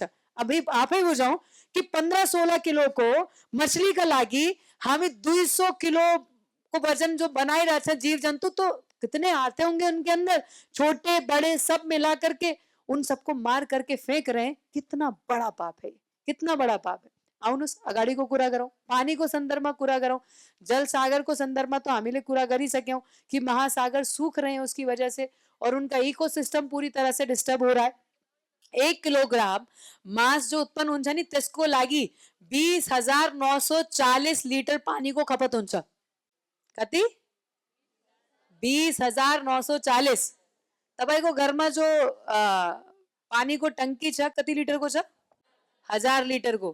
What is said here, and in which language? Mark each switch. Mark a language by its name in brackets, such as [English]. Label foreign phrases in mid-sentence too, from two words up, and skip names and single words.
[Hindi] अभी आप ही हो जाओ कि 15-16 किलो को मछली का लागी हमें 200 किलो को वजन जो बनाए रहा था जीव जंतु, तो कितने आते होंगे उनके अंदर, छोटे बड़े सब मिला करके उन सबको मार करके फेंक रहे हैं। कितना बड़ा पाप है, कितना बड़ा पाप है। [Nepali] आउनु अगाड़ी को कुरा [Hindi] करो, पानी को संदर्भ में कुरा करो, जल सागर को संदर्भ में तो हामीले कुरा कर ही सके कि महासागर सूख रहे हैं उसकी वजह से और उनका इकोसिस्टम पूरी तरह से डिस्टर्ब हो रहा है। [Nepali] 1 किलोग्राम मांस जो उत्पन्न हुन्छ नि त्यसको लागि 20,940 लिटर पानी को खपत हुन्छ। कति? 20,940। तपाईको घरमा जो पानी को टंकी छ कति लिटर को छ? 1000 लिटर को।